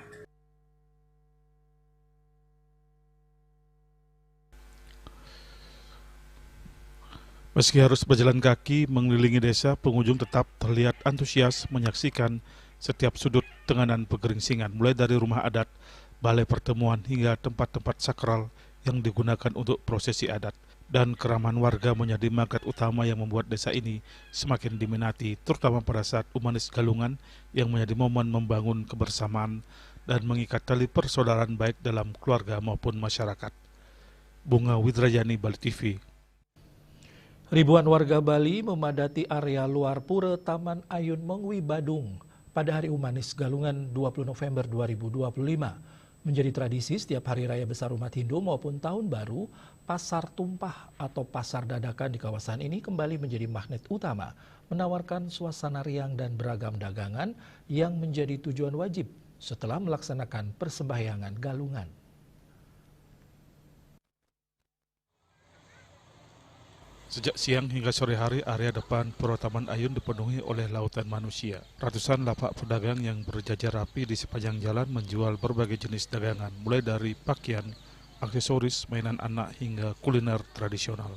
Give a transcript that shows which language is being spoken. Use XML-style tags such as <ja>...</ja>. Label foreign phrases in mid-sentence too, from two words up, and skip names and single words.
<id>Meski harus berjalan kaki mengelilingi desa, pengunjung tetap terlihat antusias menyaksikan setiap sudut Tenganan Pegeringsingan, mulai dari rumah adat, balai pertemuan, hingga tempat-tempat sakral yang digunakan untuk prosesi adat. dan keramahan warga menjadi magnet utama yang membuat desa ini semakin diminati, terutama pada saat Umanis Galungan yang menjadi momen membangun kebersamaan dan mengikat tali persaudaraan baik dalam keluarga maupun masyarakat. Bunga Widrajani, Bali TV. Ribuan warga Bali memadati area luar pura Taman Ayun Mengwi, Badung pada hari Umanis Galungan 20 November 2025. Menjadi tradisi setiap hari raya besar umat Hindu maupun tahun baru, pasar tumpah atau pasar dadakan di kawasan ini kembali menjadi magnet utama, menawarkan suasana riang dan beragam dagangan yang menjadi tujuan wajib setelah melaksanakan persembahyangan galungan. Sejak siang hingga sore hari, area depan Pura Taman Ayun dipenuhi oleh lautan manusia. Ratusan lapak pedagang yang berjajar rapi di sepanjang jalan menjual berbagai jenis dagangan, mulai dari pakaian, aksesoris, mainan anak, hingga kuliner tradisional.</id>